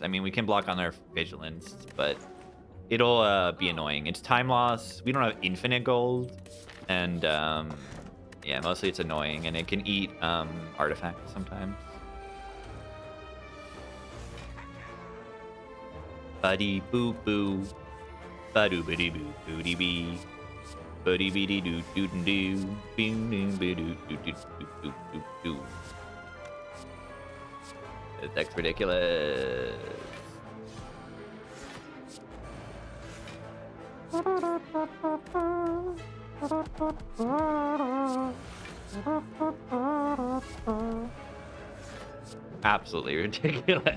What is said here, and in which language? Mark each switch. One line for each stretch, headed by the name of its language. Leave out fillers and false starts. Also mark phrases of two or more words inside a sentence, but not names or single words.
English: I mean, we can block on our vigilance, but it'll be annoying. It's time loss. We don't have infinite gold. And, yeah, mostly it's annoying, and it can eat artifacts sometimes. Buddy boo boo. Badoo biddy boo booty bee. Buddy biddy doo doo doo doo. Bing ding bidoo doo doo doo doo doo. That's ridiculous. Absolutely ridiculous.